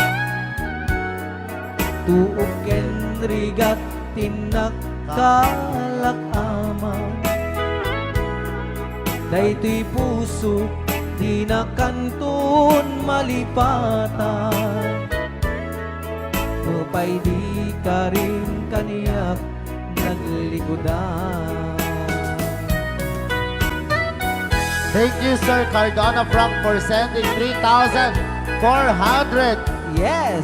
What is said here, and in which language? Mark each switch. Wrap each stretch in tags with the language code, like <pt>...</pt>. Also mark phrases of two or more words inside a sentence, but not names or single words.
<ilo>tuok ken rigat tinak kalakaman daytoy puso di na kanton malipatan nupay di ka rin kaniyak naglikodan.</ilo> <en>Thank you, Sir Cardona Frank, for sending 3,400 Yes!</en>